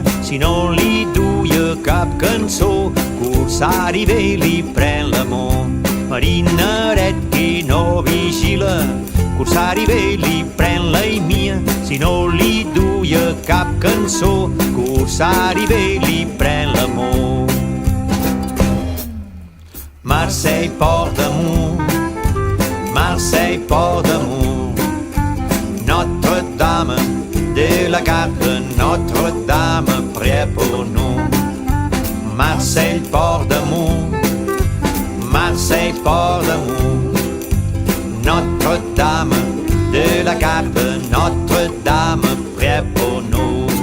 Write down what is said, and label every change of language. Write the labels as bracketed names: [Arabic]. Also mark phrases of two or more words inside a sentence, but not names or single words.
[Catalan] Si no li duia cap cançó, corsari ve li pren l'amor. Marinaret qui no vigila, corsari ve li pren la mia. Si no li duia cap cançó, corsari ve li pren l'amor. [French] Marseille, port d'amour, Marseille, port d'amour, Notre-Dame de la Garde, Notre-Dame près pour nous. Marseille, port d'amour, Marseille, port d'amour, Notre-Dame de la Garde, Notre-Dame près pour nous.